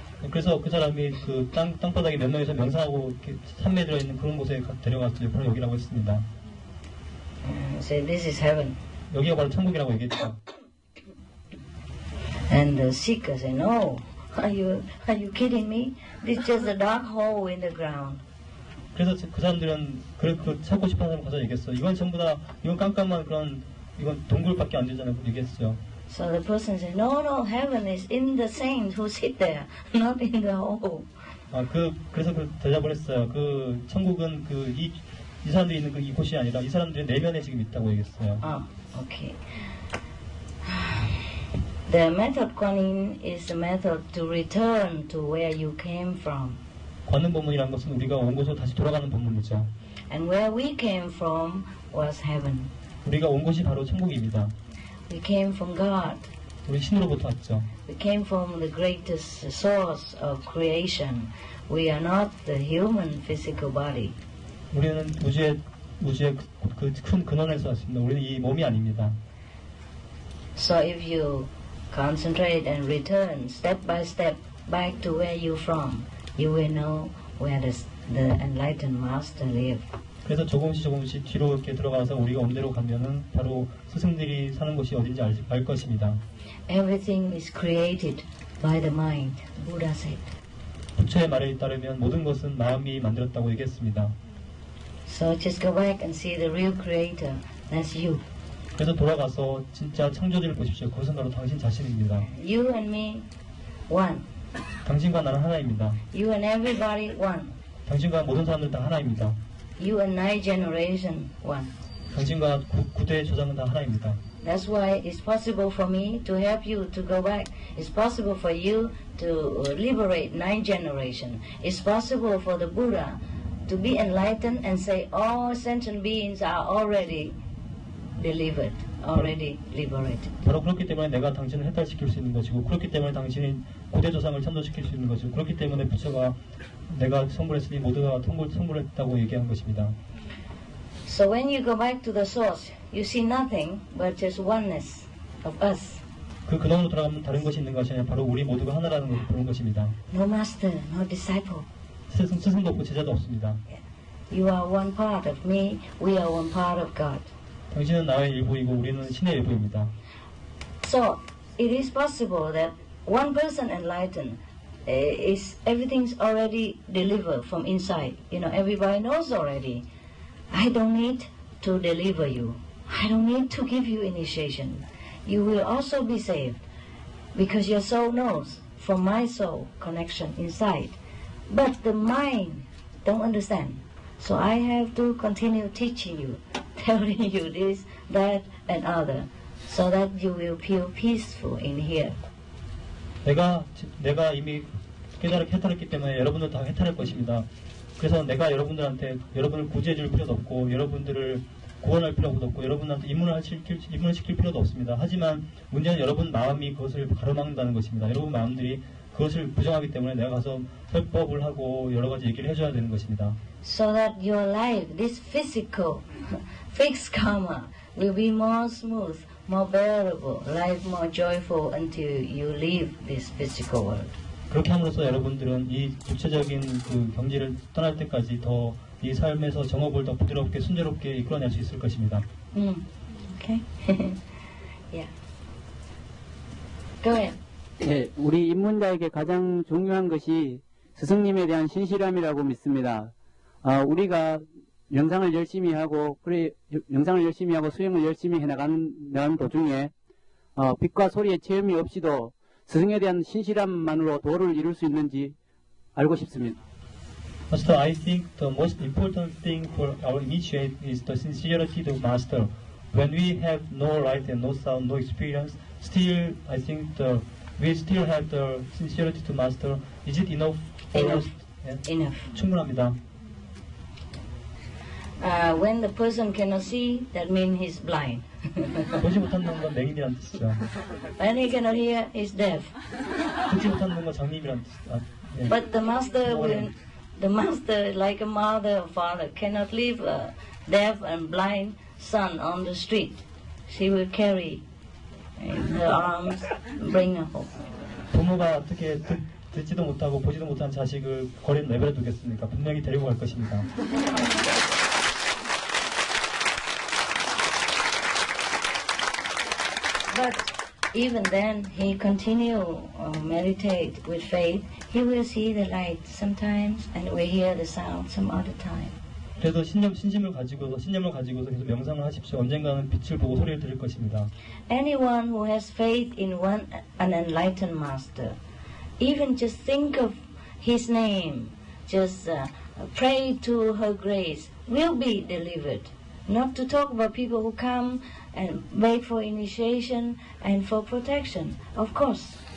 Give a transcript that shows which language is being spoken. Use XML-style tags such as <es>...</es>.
<ko>그래서 그 사람이 그 땅바닥에 몇 명이서 명상하고 이렇게 산매에 들어있는 그런 곳에 데려갔어요. 바로 여기라고 했습니다.</ko> <en>Say this is heaven.</en> <ko>여기가 바로 천국이라고 얘기했죠.</ko> <en>And the seeker said, no, are you kidding me? This is just a dark hole in the ground.</en> <ko>그래서 그 사람들은 그 찾고 싶어하는 사람 가서 얘기했어. 이건 전부 다 이건 깜깜한 그런 이건 동굴밖에 안 되잖아요. 얘기했어요.</ko> <en>So the person said, no, heaven is in the saints who sit there, not in the hole.</en> <ko>그래서 대답을 했어요. 그 천국은 이 사람들이 있는 이곳이 아니라 이 사람들의 내면에 지금 있다고 얘기했어요.</ko> <en>Okay. The method Kuan-yin is the method to return to where you came from.</en> <ko>관음 법문이라는 것은 우리가 온 곳으로 다시 돌아가는 법문이죠.</ko> <en>And where we came from was heaven.</en> <ko>우리가 온 곳이 바로 천국입니다.</ko> <en>We came from God.</en> <ko>우리 신으로부터 왔죠.</ko> <en>We came from the greatest source of creation. We are not the human physical body.</en> <ko>우리는 우주의 그 큰 근원에서 왔습니다. 우리는 이 몸이 아닙니다.</ko> <en>So if you concentrate and return step by step back to where you're from, you will know where the enlightened master lives.</en> <ko>그래서 조금씩 뒤로 이렇게 들어가서 우리가 온 데로 가면은 바로 스승들이 사는 곳이 어딘지 알 것입니다.</ko> <en>Everything is created by the mind. Buddha said.</en> <ko>부처의 말에 따르면 모든 것은 마음이 만들었다고 얘기했습니다.</ko> <en>So just go back and see the real creator. That's you.</en> <ko>그래서 돌아가서 진짜 창조주를 보십시오. 그것은 바로 당신 자신입니다.</ko> <en>You and me, one.</en> <ko>당신과 나는 하나입니다.</ko> <en>You and everybody, one.</en> <ko>당신과 모든 사람들 다 하나입니다.</ko> <en>You and nine generation, one.</en> <ko>당신과 9대 조상은 다 하나입니다.</ko> <en>That's why it's possible for me to help you to go back. It's possible for you to liberate nine generation. It's possible for the Buddha to be enlightened and say all sentient beings are already delivered, already liberated.</en> <ko>바로 그렇기 때문에 내가 당신을 해탈시킬 수 있는 것이고, 그렇기 때문에 당신이 고대 조상을 참도시킬 수 있는 것이고, 그렇기 때문에 부처가 내가 선물했으니 모두가 선물했다고 얘기한 것입니다.</ko> <en>So when you go back to the source, you see nothing but just oneness of us.</en> <ko>그 근원으로 돌아가면 다른 것이 있는 것이 아니라 바로 우리 모두가 하나라는 것을 보는 것입니다.</ko> <en>No master, no disciple.</en> <ko>스승도 없고 제자도 없습니다.</ko> <en>You are one part of me, we are one part of God.</en> <ko>당신은 나의 일부이고 우리는 신의 일부입니다.</ko> <en>So it is possible that one person enlightened is everything's already delivered from inside. You know, everybody knows already. I don't need to deliver you. I don't need to give you initiation. You will also be saved because your soul knows from my soul connection inside. But the mind don't understand. So I have to continue teaching you, telling you this, that, and other, so that you will feel peaceful in here.</en> <ko>내가 이미 해탈했기 때문에 여러분들 다 해탈할 것입니다. 그래서 내가 여러분을 구제해줄 필요도 없고, 여러분들을 구원할 필요도 없고, 여러분한테 입문을 시킬 필요도 없습니다. 하지만 문제는 여러분 마음이 그것을 가로막는다는 것입니다. 여러분 마음들이 그것을 부정하기 때문에 내가 가서 설법을 하고 여러 가지 얘기를 해줘야 되는 것입니다.</ko> <en>So that your life, this physical, fixed karma, will be more smooth, more bearable, life more joyful until you leave this physical world.</en> <ko>그렇게 함으로써 여러분들은 이 구체적인 그 경지를 떠날 때까지 더 이 삶에서 정업을 더 부드럽게 순조롭게 이끌어낼 수 있을 것입니다.</ko> <en>Okay. Yeah. Go ahead.</en> <ko>네, 우리 입문자에게 가장 중요한 것이 스승님에 대한 신실함이라고 믿습니다. 우리가 명상을 열심히 하고 수행을 열심히 해나가는 도중에 빛과 소리의 체험이 없이도 스승에 대한 신실함만으로 도를 이룰 수 있는지 알고 싶습니다.</ko> <en>Master, I think the most important thing for our initiate is the sincerity to Master. When we have no light and no sound, no experience, still I think we still have the sincerity to Master. Is it enough for us? Enough.</en> <ko>충분합니다.</ko> <en>When the person cannot see, that means he's blind.</en> <ko>보지 못하는 건 맹인이라는 뜻이죠.</ko> <en>When he cannot hear, he's deaf.</en> <ko>듣지 못하는 건 장님이라는 뜻이죠. 예.</ko> <en>But the master, like a mother or father, cannot leave a deaf and blind son on the street. She will carry in her arms, bring her home.</en> <ko>부모가 어떻게 듣지도 못하고 보지도 못한 자식을 거리에 내버려 두겠습니까? 분명히 데리고 갈 것입니다.</ko> <en>But even then, he continue meditate with faith. He will see the light sometimes, and will hear the sound some other time.</en> <ko>그래서 신념을 가지고서 계속 명상을 하십시오. 언젠가는 빛을 보고 소리를 들을 것입니다.</ko> <en>Anyone who has faith in an enlightened master, even just think of his name, just pray to her grace, will be delivered. Not to talk about people who come and beg for initiation and for protection, of course.</en>